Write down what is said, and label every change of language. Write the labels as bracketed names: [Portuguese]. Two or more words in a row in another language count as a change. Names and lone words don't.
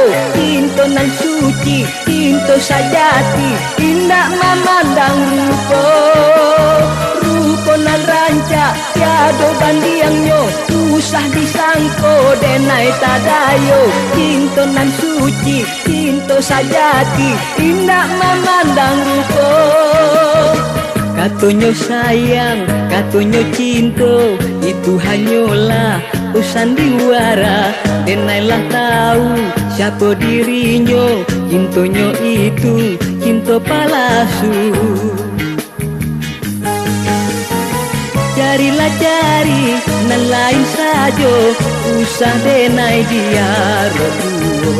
[Minangkabau] Cinta nan suci, cinta sajati, indah memandang rupa. Rupa nan rancak, tiada bandingnya, usah disangko denai tadayo. Cinta nan suci, cinta sajati, indah memandang rupa. [Indonesian] Katanya sayang, katanya cinta, itu hanyalah sandiwara. Dan nailah tahu siapa dirinya, cintanya itu cinta palsu. [Minangkabau] Carilah cari, nan lain saja, usah denai dia rojuo.